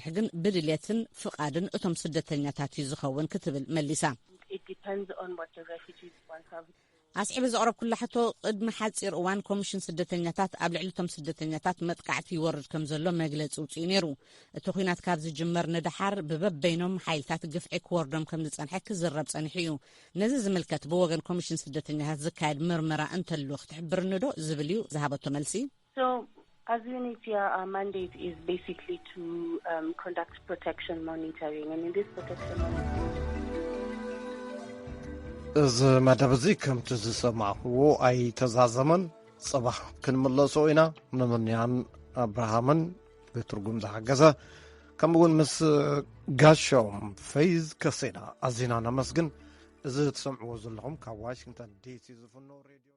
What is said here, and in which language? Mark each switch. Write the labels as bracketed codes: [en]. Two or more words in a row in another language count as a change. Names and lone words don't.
[ti] ግን ብድልየትን ፍቃድን እቶም ስደተኛታት ዝኸውን ክትብል መሊሳ። ኣስዒብ ዘቕረብ ኩሉ ሕቶ ቅድሚ ሓፂር እዋን ኮሚሽን ስደተኛታት ኣብ ልዕሊቶም ስደተኛታት መጥቃዕቲ ይወርድ ከም ዘሎ መግለፂ ውፅኡ ነይሩ። እቲ ኩናት ካብ ዝጅመር ንድሓር ብበበይኖም ሓይልታት ግፍዒ ክወርዶም ከም ዝፀንሐ ክዝረብ ፀኒሑ እዩ። ነዚ ዝምልከት ብወገን ኮሚሽን ስደተኛታት ዝካየድ ምርመራ እንተሎ ክትሕብርኒ ዶ ዝብል እዩ ዝሃበቶ መልሲ። [en] As UNHCR, our mandate is basically to conduct protection monitoring, and in this protection monitoring... [ti] እዚ መደብ እዚ ከምቲ ዝሰማዕዎ ኣይተዛዘመን ፅባሕ ክንምለሶ ኢና ንምንያን ኣብርሃምን ብትርጉም ዝሓገዘ ከምኡውን ምስ ጋሻዎም ፈይዝ ከሴና ኣዚና ነመስግን። እዚ ትሰምዕዎ ዘለኹም ካብ ዋሽንግተን ዲሲ ዝፍኖ ሬድዮ